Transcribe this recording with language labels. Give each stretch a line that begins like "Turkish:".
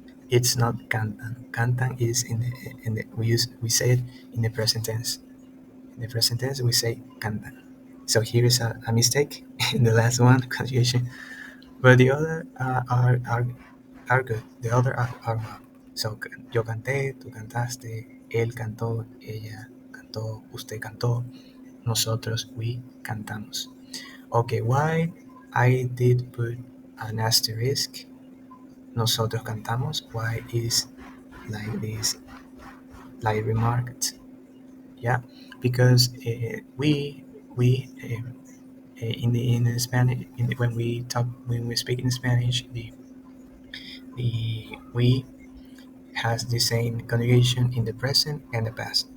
English: It's not cantan. Cantan is we say it in the present tense. In the present tense we say cantan. So here is a mistake in the last one conjugation, but the other are good. The other are well.
Spanish: So yo canté, tú cantaste, él cantó, ella cantó, usted cantó, nosotros, we cantamos.
English: Okay, why I did put an asterisk, nosotros cantamos, why is like this, like remarked, yeah, because we in the Spanish when we speak in Spanish, the we has the same conjugation in the present and the past.